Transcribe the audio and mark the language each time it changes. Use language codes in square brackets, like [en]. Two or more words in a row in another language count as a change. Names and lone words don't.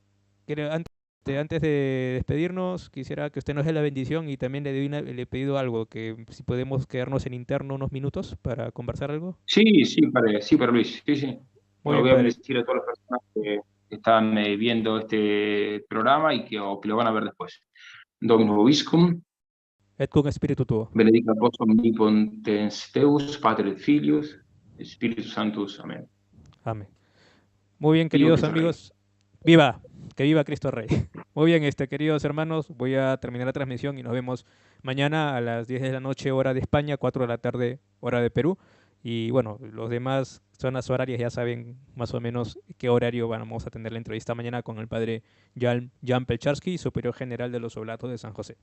[es] antes de despedirnos, quisiera que usted nos dé la bendición y también le he pedido algo, que si podemos quedarnos en interno unos minutos para conversar algo. sí, sí, sí, para Luis, sí, sí. Muy Bueno, bien, voy a Padre. bendecir a todas las personas que están viendo este programa y o que lo van a ver después. [la] Dominus Vobiscum, Et cum espíritu tuo. benedicat vos omnipotens Deus, Pater et Filius, Spiritus Sanctus. [es] Amén. Amén. Muy bien, Viva queridos Cristo Rey. amigos. ¡Viva! Que viva Cristo Rey. Muy bien, queridos hermanos, voy a terminar la transmisión y nos vemos mañana a las 10 de la noche, hora de España, 4 de la tarde, hora de Perú. Y bueno, los demás zonas horarias ya saben más o menos qué horario vamos a tener la entrevista mañana con el padre Jan Pelcharsky, superior general de los Oblatos de San José.